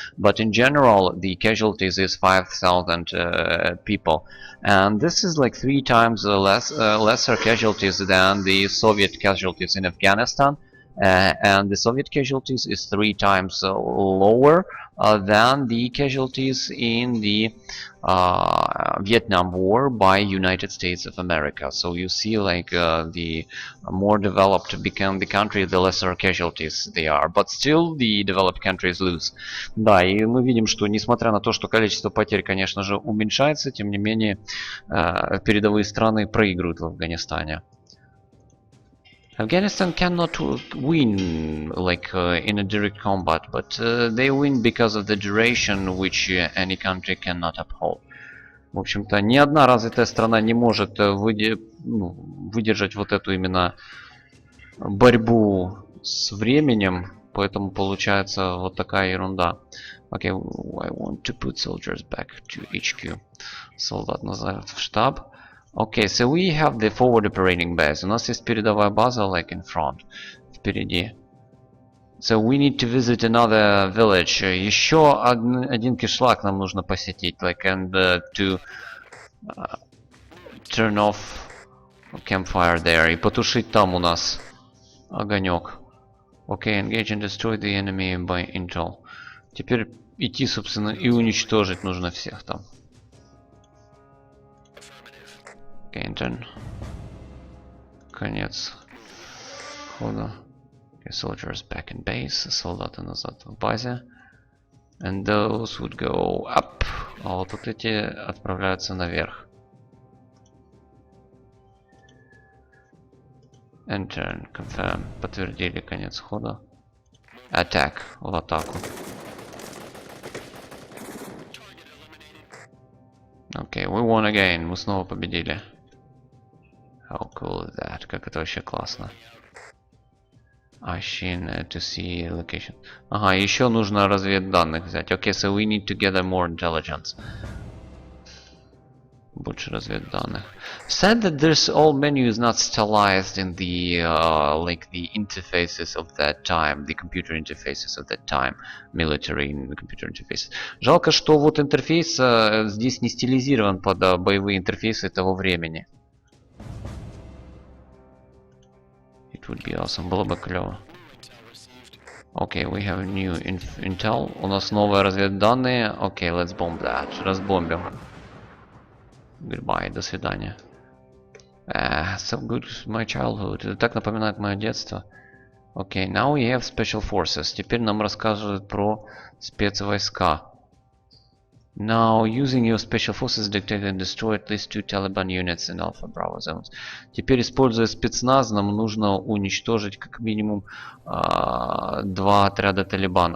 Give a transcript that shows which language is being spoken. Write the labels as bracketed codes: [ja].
[en] But in general, the casualties is 5,000 people, and this is like 3 times lesser casualties than the Soviet casualties in Afghanistan. And the Soviet casualties is 3 times lower than the casualties in the Vietnam War by United States of America. So you see, like, the more developed become the country, the lesser casualties they are. But still the developed countries lose. [ru] Да, и мы видим, что несмотря на то, что количество потерь, конечно же, уменьшается, тем не менее передовые страны проигрывают в Афганистане. [en] Afghanistan cannot win like in a direct combat, but they win because of the duration which any country cannot uphold. [ru] В общем-то, ни одна развитая страна не может выдержать вот эту именно борьбу с временем, поэтому получается вот такая ерунда. [en] Okay, I want to put soldiers back to HQ. [ru] Солдат назад в штаб. [en] Okay, so we have the forward operating base. [ru] У нас есть передовая база, [en] like in front, [ru] впереди. [en] So we need to visit another village. [ru] Еще один кишлак нам нужно посетить, [en] like, and to turn off campfire there. [ru] И потушить там у нас огонек. [en] Okay, engage and destroy the enemy by intel. [ru] Теперь идти, собственно, и уничтожить нужно всех там. [en] Okay, turn. [ru] Конец хода. [en] Okay, soldiers back in base. [ru] Солдаты назад в базе. [en] And those would go up. [ru] А вот эти отправляются наверх. [en] And turn. Confirm. [ru] Подтвердили конец хода. [en] Attack. [ru] В атаку. [en] Okay, we won again. [ru] Мы снова победили. [en] How cool is that? [ru] Как это вообще классно. [en] Ashin to see location. [ru] Ага, еще нужно разведданных взять. [en] Okay, so we need to gather more intelligence. [ru] Больше разведданных. [en] Said that this all menu is not stylized in the like the interfaces of that time, the computer interfaces of that time, military computer interfaces. [ru] Жалко, что вот интерфейс здесь не стилизирован под боевые интерфейсы того времени. [en] It would be awesome, [ru] было бы клево. [en] Okay, we have new intel. [ru] У нас новые разведданные. [en] Okay, let's bomb that. [ru] Разбомбим. [en] Goodbye, [ru] до свидания. [en] So good, my childhood. [ru] Это так напоминает мое детство. [en] Okay, now we have special forces. [ru] Теперь нам рассказывают про спецвойска. [en] Now, using your special forces, detect and destroy at least 2 Taliban units in Alpha Bravo zones. [ru] Теперь, используя спецназ, нам нужно уничтожить как минимум 2 отряда Талибан.